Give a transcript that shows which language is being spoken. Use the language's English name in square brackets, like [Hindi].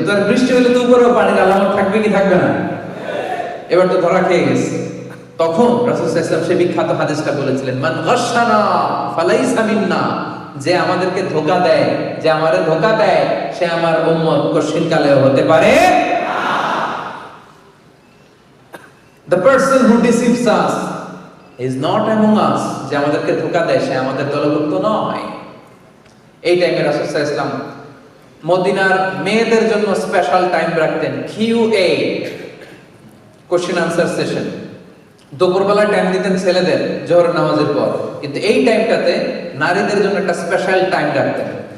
[Bangla] তো বৃষ্টি হলে তো উপরেও পানির আলামত থাকবে কি থাকবে না? এবার তো ধরা খেয়ে গেছে। তখন রাসূল সাল্লাল্লাহু আলাইহি ওয়াসাল্লাম সেই বিখ্যাত হাদিসটা বলেছিলেন, [Arabic] মান গাশশানা ফালাইসা মিন্না, [Bangla] যে আমাদেরকে ধোঁকা দেয়, যে আমারে ধোঁকা দেয় সে আমার উম্মত কশিন কালেও হতে পারে না। [English] The person who deceives us is not among us, [Bangla] যে আমাদেরকে ধোঁকা দেয় সে আমাদের দলভুক্ত নয়। এই টাইমে রাসূল সাল্লাল্লাহু আলাইহি ওয়াসাল্লাম মদিনার মেয়েদের জন্য স্পেশাল টাইম রাখতেন, QA, কোশ্চেন আনসার সেশন। দুপুরবেলা টাইম দিতেন ছেলেদের জোহর নামাজের পর, কিন্তু এই টাইমটাতে নারীদের জন্য একটা স্পেশাল টাইম রাখতেন।